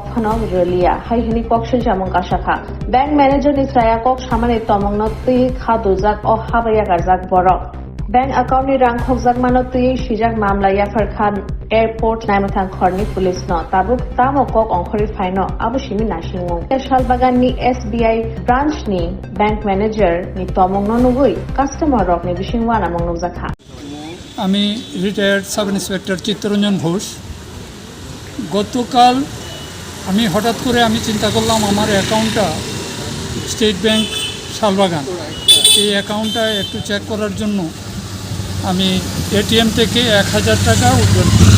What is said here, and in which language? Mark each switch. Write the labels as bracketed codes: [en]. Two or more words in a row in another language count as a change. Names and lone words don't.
[trp] phano relia hai hini kok se jamon kasakha [en] bank manager [trp] ni saya kok samane tomong no tui khadu jak o habaya garjak borok [en] bank account [trp] ni rang khokjak mano tui sijak mamla Yafar Khan airport naimathang khorni police no tabuk tamo kok ongkhori phaino abushimi nasingo Shalbagan ni SBI branch ni [en] bank manager [trp] ni tomong no nugui customer rok ni bishingwana mongnok jakha [bn] আমি রিটায়ার্ড সাব ইন্সপেক্টর চিত্তরঞ্জন ঘোষ গতকাল আমি হঠাৎ করে চিন্তা করলাম আমার অ্যাকাউন্টটা স্টেট ব্যাংক শালবাগান এই অ্যাকাউন্টটা একটু চেক করার জন্য আমি এটিএম থেকে 1000 টাকা উইথড্র